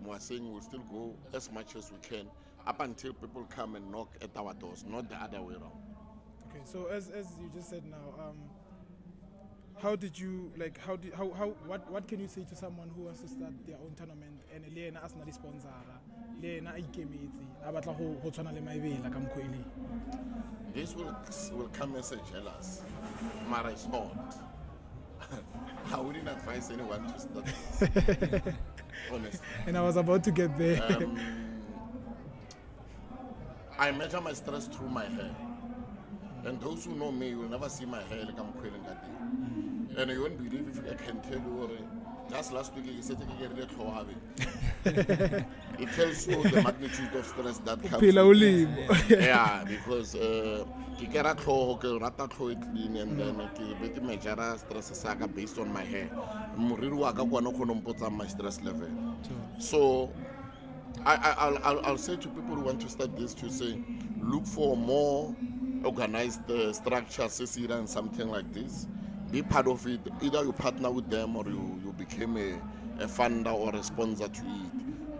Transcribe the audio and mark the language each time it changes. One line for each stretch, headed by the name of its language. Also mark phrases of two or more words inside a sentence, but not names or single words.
English: We are saying we'll still go as much as we can up until people come and knock at our doors, not the other way around. Okay, so as you just said now, what can you say to someone who wants to start their own tournament and Lena as not sponsor,
Tswana: Lena ikemetse a batla go tshwana le Maebela ka mokgwa ele?
English: This will come as a jealous, mara it's not. I wouldn't advise anyone to start this, honestly. And I was about to get there. I measure my stress through my hair. And those who know me will never see my hair like I'm quilling that day. And you won't believe if I can tell you, just last week he said it tells you the magnitude of stress that comes. Yeah, because
Tswana: ke kera tlhogo ke rata tlhogo
English: clean and then
Tswana: ke bete
English: measure stress saka based on my hair.
Tswana: Moriri wa ka kwana go nompotsa
English: my stress level. So I'll say to people who want to start this to say, look for more organized structures, and something like this. Be part of it. Either you partner with them or you became a funder or a sponsor to it.